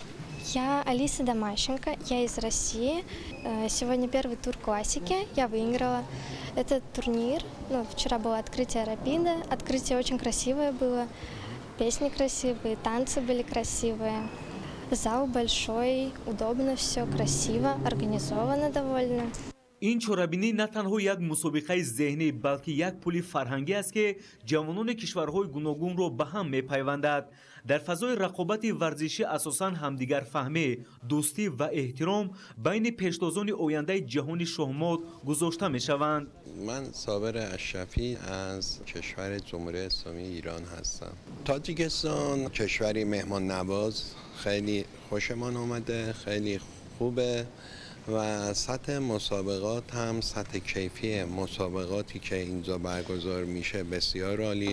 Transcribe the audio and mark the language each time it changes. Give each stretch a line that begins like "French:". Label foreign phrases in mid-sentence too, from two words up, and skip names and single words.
Russian: Я Алиса Домащенко, я из России. Сегодня первый тур классики, я выиграла этот турнир. Вчера было открытие Рапида, открытие очень красивое было, песни красивые, танцы были красивые. Зал большой, удобно все, красиво, организовано довольно.
Tajik: ин чорабинӣ на танҳо як мусобиқаи зеҳнӣ, балки як пули фарҳангӣ аст ки ҷавонони кишварҳои гуногунро ба ҳам мепайвандад. дар фазои рақобати варзишӣ асосан ҳамдигарфаҳмӣ, дӯстӣ ва эҳтиром байни пештозони ояндаи ҷаҳони шоҳмот гузошта мешаванд.
Persian: من صابر اشرفی از کشور جمهوری اسلامی ایران هستم. تاجیکستان کشوری مهمان نواز، خیلی خوشمان اومده، خیلی خوبه و سطح مسابقات هم سطح کیفی مسابقاتی که اینجا برگزار میشه بسیار عالیه.